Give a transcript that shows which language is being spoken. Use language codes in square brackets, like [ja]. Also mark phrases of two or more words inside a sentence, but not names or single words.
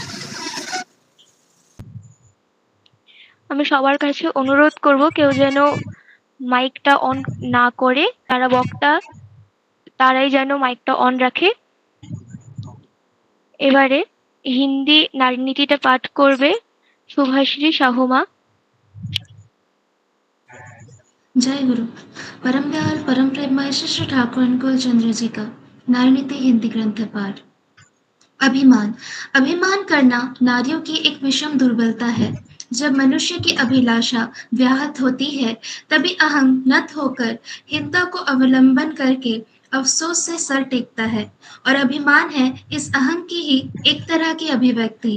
[bn] আমি সবার কাছে অনুরোধ করব কেউ যেন মাইকটা অন না করে, যারা বক্তা তারাই যেন মাইকটা অন রাখে। এবারে হিন্দি নারী নীতিটা পাঠ করবে শুভাশ্রী সাহু মা। [hi] जय गुरु। परम दयाल परम प्रेममय श्री ठाकुर अनुकूल चंद्र जी का नारीनीति हिंदी ग्रंथ पाठ। अभिमान। अभिमान करना नारियों की एक विषम दुर्बलता है। जब मनुष्य की अभिलाषा व्याहत होती है, तभी अहं नत होकर हिंसा को अवलंबन करके अफसोस से सर टेकता है, और अभिमान है इस अहं की ही एक तरह की अभिव्यक्ति।